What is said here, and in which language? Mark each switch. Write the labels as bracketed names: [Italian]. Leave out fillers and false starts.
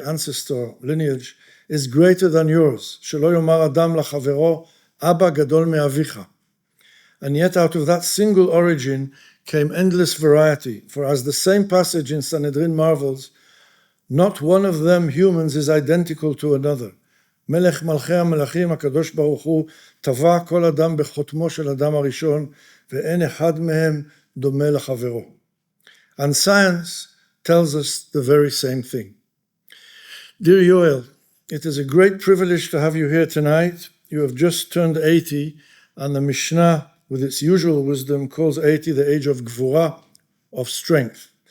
[English] ancestor, lineage, is greater than yours. [Hebrew] Shelo yomar Adam lachavero, Abba gadol me'avicha. [English] And yet out of that single origin came endless variety, for as the same passage in Sanhedrin marvels, not one of them humans is identical to another. [Hebrew] מלך מלכי המלכים הקדוש ברוך הוא טבע כל אדם בחותמו של אדם הראשון ואין אחד מהם דומה לחברו. [English] And science tells us the very same thing. Dear Yoel, it is a great privilege to have you here tonight. You have just turned 80, and the Mishnah, with its usual wisdom, calls 80 the age of Gvura, of strength.